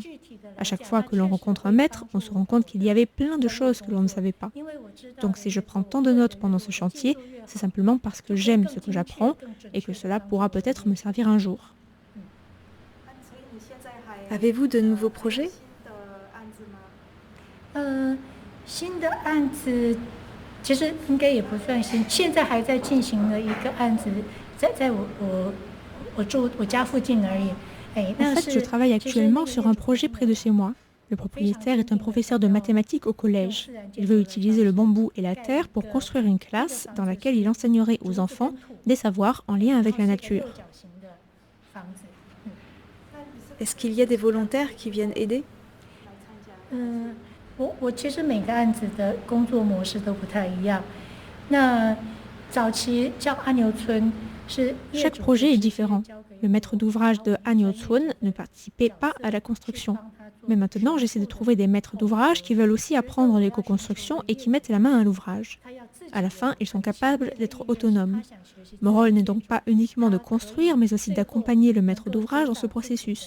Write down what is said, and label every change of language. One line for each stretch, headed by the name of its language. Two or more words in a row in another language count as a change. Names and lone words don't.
French: À chaque fois que l'on rencontre un maître, on se rend compte qu'il y avait plein de choses que l'on ne savait pas. Donc si je prends tant de notes pendant ce chantier, c'est simplement parce que j'aime ce que j'apprends et que cela pourra peut-être me servir un jour. Avez-vous de nouveaux projets?
Chinese: 新的案子其实应该也不算新，现在还在进行的一个案子，在我家附近而已。
French: En fait, je travaille actuellement sur un projet près de chez moi. Le propriétaire est un professeur de mathématiques au collège. Il veut utiliser le bambou et la terre pour construire une classe dans laquelle il enseignerait aux enfants des savoirs en lien avec la nature. Est-ce qu'il y a des volontaires qui viennent aider?
Chinese: 我其实每个案子的工作模式都不太一样。那早期叫阿牛村是
French: Chaque projet est différent. Le maître d'ouvrage de Anyotsun ne participait pas à la construction. Mais maintenant, j'essaie de trouver des maîtres d'ouvrage qui veulent aussi apprendre l'éco-construction et qui mettent la main à l'ouvrage. À la fin, ils sont capables d'être autonomes. Mon rôle n'est donc pas uniquement de construire, mais aussi d'accompagner le maître d'ouvrage dans ce processus.